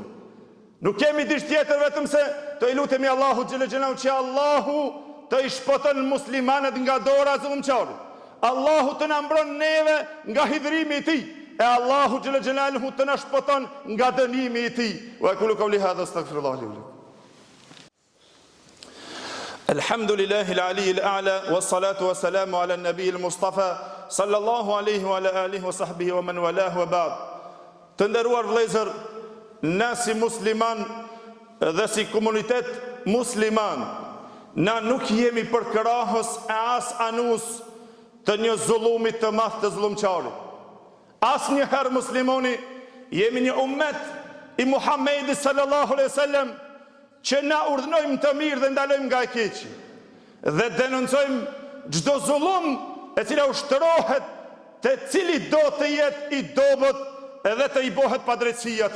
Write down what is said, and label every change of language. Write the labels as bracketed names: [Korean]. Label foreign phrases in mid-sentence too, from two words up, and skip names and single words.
[Albanian] Nuk kemi diç tjetër vetëm se të i lutemi Allahut [Arabic] جل جلاله [Albanian] që Allahu të i shpëton muslimanët nga dora e zullumçarit. Allahu të na mbron neve nga hidhrimi i tij, e Allahu [Arabic] جل جلاله [Albanian] të na shpëton nga dënimi i tij. [Arabic] وأقول قولي هذا أستغفر الله لي ولكم. الحمد لله العلي الأعلى والصلاة والسلام على النبي المصطفى صلى الله عليه وعلى آله وصحبه ومن والاه وبعد. [Albanian] Të nderuar vëllezër, na si musliman dhe si komunitet musliman, na nuk jemi përkrahës e as anus të një zullumit të madh të zullumçarit. Asnjëherë muslimoni jemi një ummet i Muhamedit [Arabic] صلى الله عليه وسلم [Albanian] që na urdhënojmë të mirë dhe ndalojmë nga e keqi, dhe denoncojmë çdo zullum e cila ushtrohet te cili do të jetë i dobët edhe të i bëhet padrejtësia atij.